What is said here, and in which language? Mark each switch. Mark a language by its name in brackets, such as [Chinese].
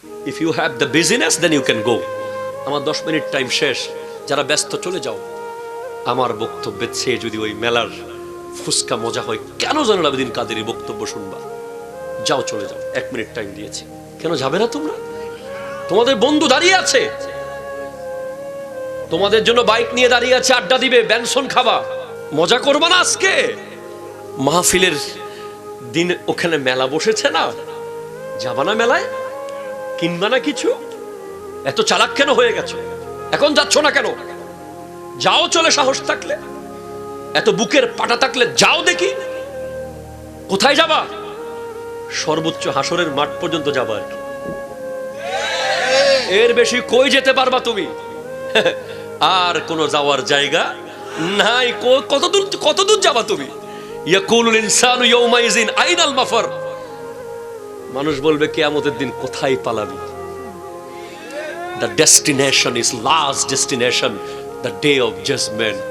[English] If you have the business, then you can go. [Bangla] আমার 10 minute time শেষ। যারা ব্যস্ত চলে যাও। আমার বক্তব্যের চেয়ে যদি ওই মেলার ফুসকা মজা হয়, কেন জানুল আবেদিন কাদেরী বক্তব্য শুনবা? যাও, চলে যাও, 1 মিনিট টাইম দিয়েছি। কেন যাবে না তোমরা? তোমাদের বন্ধু দাঁড়িয়ে আছে, তোমাদের জন্য বাইক নিয়ে দাঁড়িয়ে আছে, আড্ডা দিবে, বেনসন খাবা, মজা করবা না? আজকে মাহফিলের দিন ওখানে মেলা বসেছে না, যাবা না মেলায়? কিনবা না কিছু? এত চালাক কেন হয়ে গেছো? এখন যাচ্ছ না কেন? যাও, চলে সাহস থাকলে, এত বুকের পাটা থাকলে যাও দেখি। কোথায় যাবা? সর্বোচ্চ হাসরের মাঠ পর্যন্ত যাবা আর কি, এর বেশি কই যেতে পারবা তুমি? আর কোন যাওয়ার জায়গা নাই। কতদূর যাবা তুমি? [Arabic] ইয়াকুলুল ইনসানু ইয়াউমাইযিন আইনাল মাফার। [Bangla] মানুষ বলবে কিয়ামতের দিন কোথায় পালাবি? [English] The destination is last destination, the day of judgment.